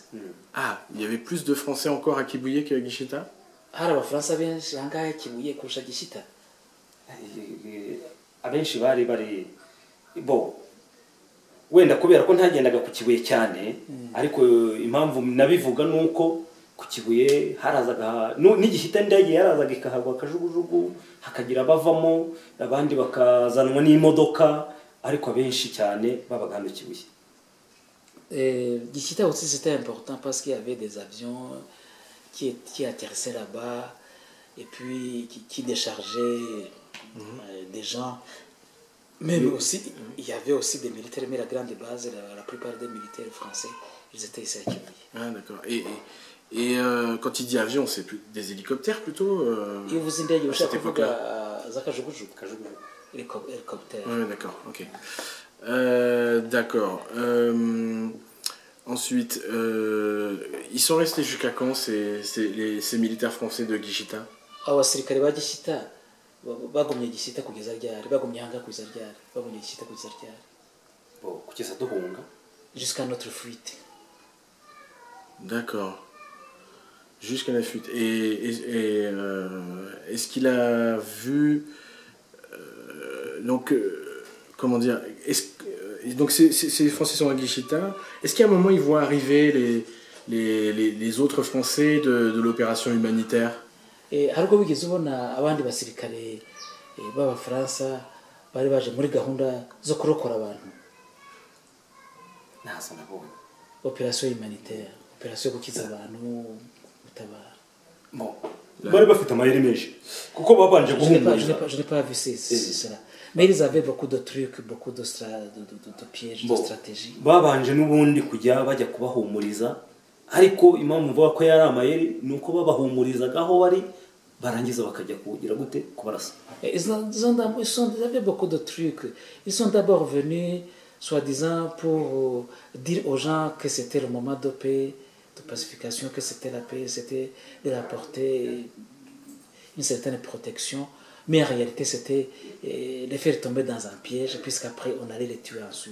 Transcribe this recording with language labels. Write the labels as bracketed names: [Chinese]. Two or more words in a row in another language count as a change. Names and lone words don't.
[French] Ah, il y avait plus de Français encore à Kibuye qu'à Gishita? [Kinyarwanda] Hari abafaransa benshi ahangaha Kibuye kurusha Gishita. Abenshi bari bo wenda kubera ko ntagendaga ku Kibuye cyane ariko impamvu nabivuga nuko ku Kibuye harazaga n'Igishita ndege yarazaga ikahagwa akajugujugu hakagira bavamo abandi bakazanwa n'imodoka ariko abenshi cyane babaga hano Kibuye. [French] Gishita aussi c'était important parce qu'il y avait des avions qui atterrissaient là-bas et puis qui déchargeaient des gens. Mais aussi, il y avait aussi des militaires, mais la grande base, la plupart des militaires français, ils étaient ici à Kibuye. Ah d'accord. Et quand il dit avion, c'est des hélicoptères plutôt? [Kinyarwanda] Iyo uvuze indege ushaka kuvuga za kajugujugu. [French] hélicoptère. Ouais, d'accord, ok. D'accord. Ensuite, ils sont restés jusqu'à quand ces militaires français de Gishita? [Kinyarwanda] Abasirikare ba Gishyita bagumye Gishyita kugeza ryari, bagumye hanga kugeza ryari, bagumye Gishyita kugeza ryari, kugeza duhunga [French] jusqu'à notre fuite. D'accord. Jusqu'à la fuite. Est-ce qu'il a vu... comment dire, donc ces Français sont à Gishita. Est-ce qu'à un moment ils voient arriver les autres Français de l'opération humanitaire? [Kinyarwanda] Hari ubwo bigeze ubona abandi basirikare b'Abafaransa bari baje muri gahunda zo kurokora abantu? ntazo nabonye. [French] Opération humanitaire, [Kinyarwanda] opération yo gukiza abantu, gutabara. Bari bafite amayeri menshi kuko babanje guhumuriza. [French] Je n'ai pas vu cela. Mais ils avaient beaucoup de trucs, beaucoup de pièges, de stratégies. [Kinyarwanda] Babanje n'ubundi kujya bajya kubahumuriza, ariko impamvu mvuga ko yari amayeri nuko babahumurizaga aho bari barangiza bakajya kugira gute kubarasa. [French] Ils avaient beaucoup de trucs. Ils sont d'abord venus soi-disant pour dire aux gens que c'était le moment de paix, de pacification, que c'était la paix, c'était de leur apporter une certaine protection. Mais en réalité, c'était les faire tomber dans un piège, puisqu'après, on allait les tuer ensuite.